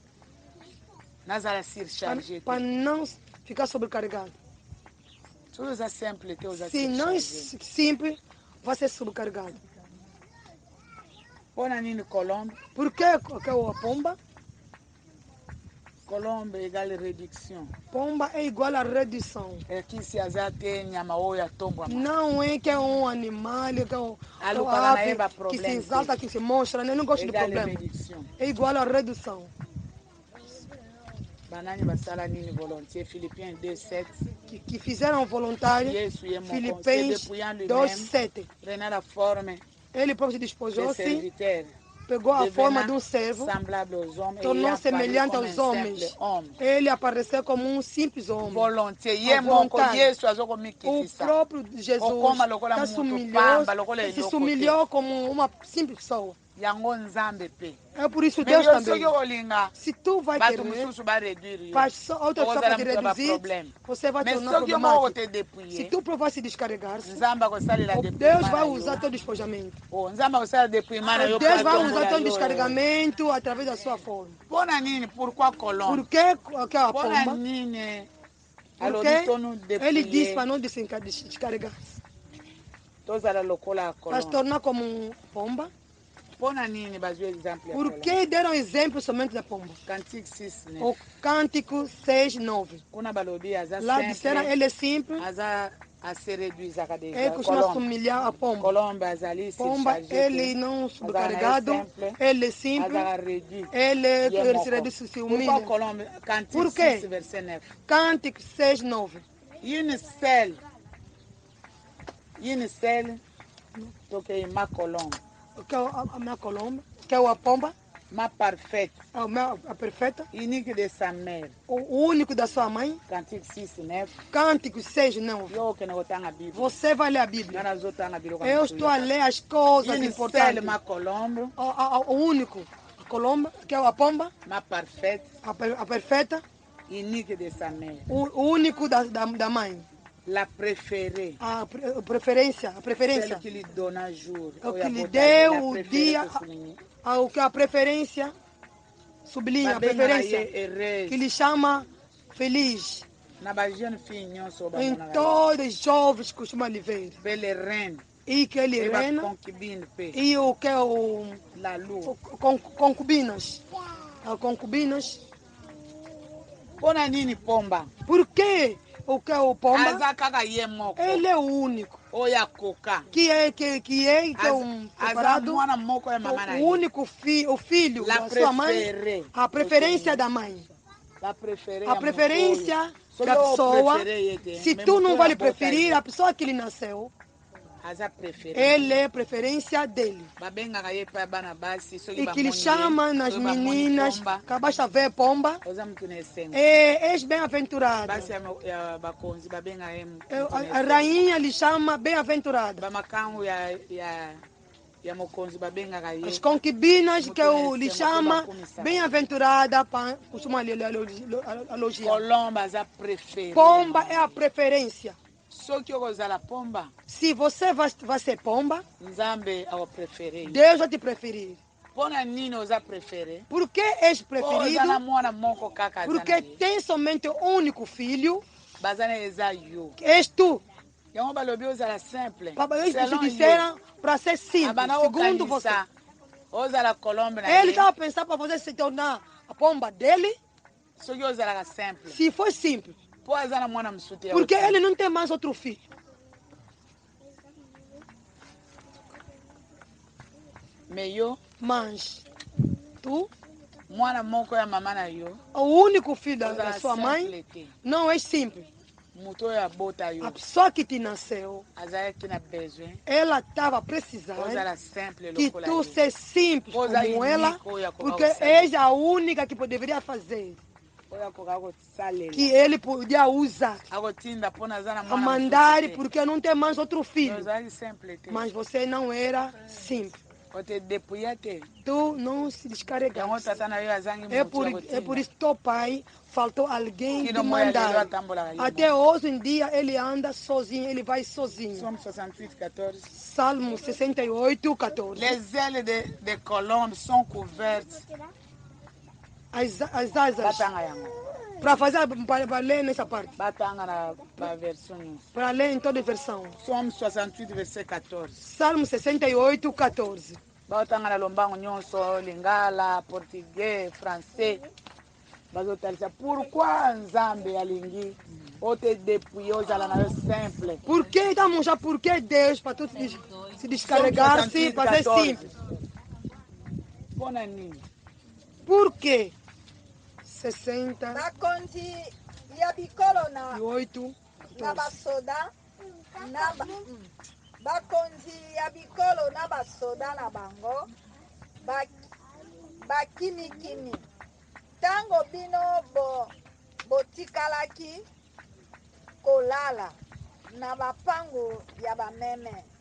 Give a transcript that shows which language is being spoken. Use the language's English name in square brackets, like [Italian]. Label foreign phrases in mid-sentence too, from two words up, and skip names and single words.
[Portuguese] descarregar para ser simples. [Lingala] nazala surchargé [Portuguese] para não ficar sobrecarregado. [Lingala] usa simple te usa [Portuguese] Se não é [Lingala] surchargé [Portuguese] simples, vai ser sobrecarregado. [Lingala] pona nini Colombe [Portuguese] Por que a pomba? [French] Colombe égale réduction [Portuguese] Pomba é igual a redução. [Lingala] aqui se aza te nyama oyo atombwa [Portuguese] Não é que é um animal, que é um ave que se exalta, que se mostra. Eu não gosto de [French] égale [Portuguese] problema. [French] réduction [Portuguese] É igual a redução. [Lingala] banani basala nini volontiers Philippiens 2:7 [Portuguese] Que fizeram voluntário. [Lingala] Yesu ye moko se [Portuguese] Filipenses [French] dépouillant lui-même [Portuguese] 2:7. [French] prenant la forme [Portuguese] Ele próprio se [French] de [Portuguese] despojou-se, [French] serviteur [Portuguese] pegou a forma de um [French] devenant [Portuguese] servo, [French] semblable aux hommes et [Portuguese] tornou [French] ayant [Portuguese] semelhante [French] paru [Portuguese] aos [French] comme un [Portuguese] homens. [French] simple homme [Portuguese] Ele apareceu como um simples homem. [French] volontiers [Portuguese] A [Lingala] ye moko [Portuguese] vontade. [Lingala] Yesu [Portuguese] O [Lingala] azokomikifisa [Portuguese] próprio Jesus [Lingala] okoma lokola [Portuguese] tá [Lingala] mutu [Portuguese] se [Lingala] pamba lokola [Portuguese] se [Lingala] eloko te [Portuguese] humilhou como uma simples pessoa. [Lingala] yango nzambe pe [Portuguese] É por isso [Lingala] mais [Portuguese] Deus [Lingala] yo [Portuguese] também. [Lingala] soki okolinga [Portuguese] Se tu vai [Lingala] bato [Portuguese] querer, [Lingala] mosusu baréduire yo [Portuguese] outra pessoa vai te reduzir, [Lingala] problème [Portuguese] você vai [Lingala] mais [Portuguese] tornar [Lingala] soki yo moko [Portuguese] problemático. [Lingala] te [Portuguese] Se [Lingala] dépouiller [Portuguese] tu provar se descarregar-se, [Lingala] nzambe akosalela [Portuguese] Deus vai [Lingala] dépouillement [Portuguese] usar teu despojamento. [Lingala] nzambe akosala dépouillement na yo [Portuguese] Deus vai [Lingala] atombola [Portuguese] usar teu [Lingala] yo. [Portuguese] descarregamento através da sua forma. [Lingala] Mpona nini pourquoi Colombe [Portuguese] Por que a [Lingala] mpona [Portuguese] pomba? [Lingala] nini [Portuguese] Porque [Lingala] alobi tonu [Portuguese] ele diz para [Lingala] dépouiller [Portuguese] não descarregar-se. [Lingala] tozala lokola [Portuguese] Para se [Lingala] Colombe [Portuguese] tornar como pomba. [Lingala] mpona nini bazwi exemple ya [Portuguese] Por [Lingala] Colombe [Portuguese] que deram exemplo somente da pomba? [Lingala] Cantique 6 9 [Portuguese] O Cântico 6:9. [Lingala] kuna balobi aza [Portuguese] Lá disseram, [Lingala] simple [Portuguese] ele é simples, [Lingala] aza ase réduisaka [Portuguese] ele [Lingala] déjà [Portuguese] costuma se [Lingala] Colombe [Portuguese] humilhar a pomba. [Lingala] Colombe azali [Portuguese] Pomba, [Lingala] surchargé [Portuguese] ele [Lingala] te [Portuguese] não sobrecarregado, ele é simples, [Lingala] azaka réduit [Portuguese] ele se reduz, se [Lingala] pourquoi [Portuguese] humilha. [Lingala] Colombe Cantique [Portuguese] Por quê? [Lingala] 6 verset 9 [Portuguese] Cântico 6:9. [French] Une seule tokei ma Colombe [Portuguese] Que é a minha colomba, que é a pomba, [French] ma parfaite [Portuguese] a perfeita, [French] unique de sa mère [Portuguese] o único da sua mãe. [Lingala] Cantique 6 9 [Portuguese] Cântico 6:9. [Lingala] yo okende kotanga Bible [Portuguese] Você vai ler a [Lingala] nga [Portuguese] Bíblia. [Lingala] nazotanga biloko [Portuguese] Eu estou a ler as coisas [French] une seule [Portuguese] importantes. [French] ma Colombe [Portuguese] O único, a colomba, que é a pomba, [French] ma parfaite [Portuguese] a perfeita, [French] unique de sa mère [Portuguese] o único da mãe. [French] la préférée [Portuguese] A preferência, [French] celle qui lui donna jour [Portuguese] o [Lingala] oyo [Portuguese] que lhe [Lingala] abotami, [Portuguese] deu [French] la [Portuguese] o [French] préférée [Portuguese] dia, [Lingala] tosulingi. [Portuguese] o que a preferência, sublinha a [Lingala] babengaka [Portuguese] preferência, [Lingala] ye heureuse [Portuguese] que lhe chama feliz. [Lingala] na bajeune fille nyonso [Portuguese] Em [Lingala] bamonaka [Portuguese] todos os jovens costuma lhe ver. [Lingala] mpe [French] le reine [Portuguese] E que ele [Lingala] mpe [Portuguese] reina, [Lingala] baconcubine mpe [Portuguese] e o que é o [French] la lour [Portuguese] concubinas. Concubinas. [Lingala] mpona nini pomba [Portuguese] Por que o que é o pomba? [Lingala] aza kaka ye moko [Portuguese] Ele é o único. [Lingala] oyo akoka [Portuguese] Que é um [Lingala] aza [Portuguese] separado, [Lingala] mwana moko ya mama na [Portuguese] o [Lingala] ye [Portuguese] único o filho [French] La [Portuguese] da sua mãe, [French] préférée. [Portuguese] a preferência da mãe. [French] la préférée [Portuguese] A [Lingala] ya [Portuguese] preferência [Lingala] moto oyo. [Portuguese] da [Lingala] Soki [Portuguese] pessoa, [Lingala] oprefere ye te, [Portuguese] se [Lingala] me [Portuguese] tu [Lingala] moto [Portuguese] não [Lingala] oyo [Portuguese] vai lhe [Lingala] abota [Portuguese] preferir, [Lingala] ye, [Portuguese] a pessoa que lhe nasceu, [Lingala] aza préféré [Portuguese] ele é preferência dele. [Lingala] babengaka ye mpe ya bana basi soki [Portuguese] E que lhe [Lingala] bamoni ye, [Portuguese] chama nas [Lingala] soki bamoni [Portuguese] meninas, [Lingala] pomba, [Portuguese] que basta ver pomba, [Lingala] oza mutu na esengo [Portuguese] és bem-aventurada. [Lingala] basi ya bakonzi babengaka ye mutu [Portuguese] A [Lingala] na esengo [Portuguese] rainha lhe chama bem-aventurada. [Lingala] bamakangu ya mokonzi babengaka ye [Portuguese] As concubinas que lhe chama bem-aventurada, costuma lhe elogiar. [Lingala] Colombe aza préféré [Portuguese] Pomba é a preferência. [Lingala] soki okozala pomba [Portuguese] Se você vai ser pomba, [Lingala] nzambe akoprefere ye [Portuguese] Deus vai te preferir. [Lingala] mpona nini oza préféré [Portuguese] Por que és [Lingala] oza na [Portuguese] preferido? [Lingala] mwana moko kaka aza na [Portuguese] Porque [Lingala] ye [Portuguese] tem somente um único filho, [Lingala] baza na eza yo [Portuguese] que és tu. [Lingala] yango balobi ozala simple [Portuguese] Eles [Lingala] selon ye [Portuguese] disseram para ser simples, [Lingala] abanda [Portuguese] segundo você. [Lingala] kokanisa ozala Colombe na [Portuguese] Ele [Lingala] ye [Portuguese] estava pensando para você se tornar a pomba dele, [Lingala] soki ozalaka simple [Portuguese] se for simples. [Lingala] mpo aza na mwana mosusu te [Portuguese] Porque ele não tem mais outro filho. [Lingala] me yo [Portuguese] Mas tu, [Lingala] mwana moko ya mama na yo [Portuguese] o único filho da [Lingala] ozala [Portuguese] sua mãe, [Lingala] simple te [Portuguese] não é simples. [Lingala] moto oyo abota yo [Portuguese] A pessoa que te nasceu, [Lingala] azalaki na besoin [Portuguese] ela estava precisando [Lingala] ozala simple [Portuguese] que [Lingala] lokola [Portuguese] tu [Lingala] ye [Portuguese] seja simples Pois aí, como ela, Nico, eu ia porque colocar o céu. és a única que deveria fazer, [Lingala] oyo akoka kosalela [Portuguese] que ele podia usar, [Lingala] akotinda mpona aza na [Portuguese] a [Lingala] mwana [Portuguese] mandar, [Lingala] mosusu te. [Portuguese] porque não tem mais outro filho. [Lingala] ozalaki simple te [Portuguese] Mas você não era simples. [Lingala] ote depouilla te [Portuguese] Tu não se [Lingala] yango [Portuguese] descarregaste. [Lingala] tata na yo azangi [Portuguese] É [Lingala] motu [Portuguese] por [Lingala] akotinda [Portuguese] isso que teu pai faltou alguém te [Lingala] kino moya lelo [Portuguese] mandar. [Lingala] atambolaka ye [Portuguese] Até hoje em dia ele anda sozinho, ele vai sozinho. [Lingala] Somme 68, 14. [Portuguese] Salmo 68, 14. [French] Les ailes de Colombe sont couvertes [Portuguese] as asas [Lingala] batanga yango [Portuguese] para fazer para ler nessa parte, [Lingala] batanga na version nyonso. [Portuguese] para ler em toda a versão. [Lingala] Psalm 68 verset 14. [Portuguese] Salmo 68, 14. [Lingala] Batanga na lombango nyonso, lingala, portugais, français. Bazotalisa pourquoi nzambe alingi ote depuis ozala na yo simple. [Portuguese] Por que estamos já? Por que Deus para tudo se descarregar-se, para ser simples? Pona nini? Por que 60 bakonzi ya bikolo e 8, na 14. [Lingala] basoda bakonzi ya bikolo na basoda na bango bakimikimi ntango bino botikalaki kolala na bapangu ya bameme